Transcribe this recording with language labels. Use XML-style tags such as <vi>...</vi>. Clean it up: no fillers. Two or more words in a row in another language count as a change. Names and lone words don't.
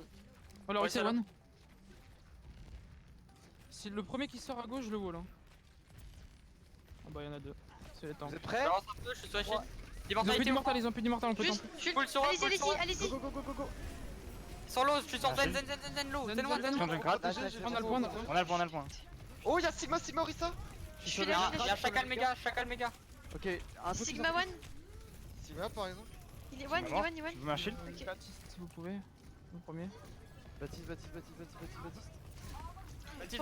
<fr>Oh, Lorissa, Ouais, ça one. Si le premier qui sort à gauche, je le wall. Hein. Ah bah, y'en a deux. C'est les temps. Vous êtes prêts? J'avance un peu, je suis sur la shield. Ils ont plus Immortalité, d'immortal, ils ont plus d'immortal, on peut Juste, tenter. Jules, Pull sur eux, allez-y, pull sur eux. allez-y, allez-y.</fr> <en>Go go go go go go.</en> <fr>Sur l'eau, je suis sur Zen, zen, low, Zen, zen one, Zen, zen one. Junkrat. On a le point, on a le point. On a le point, on a le point. Oh, y'a Sigma, Sigma, Orisa. Je suis Il y a là, Chacal méga, Chacal méga. Ok, un focus. Sigma one, Sigma par exemple. il est one, il est mort. one, il est one. Je vous mets un shield. Ok. Baptiste, si vous pouvez. Le premier. Baptiste, Baptiste, Baptiste, Baptiste, Baptiste, Baptiste.</fr>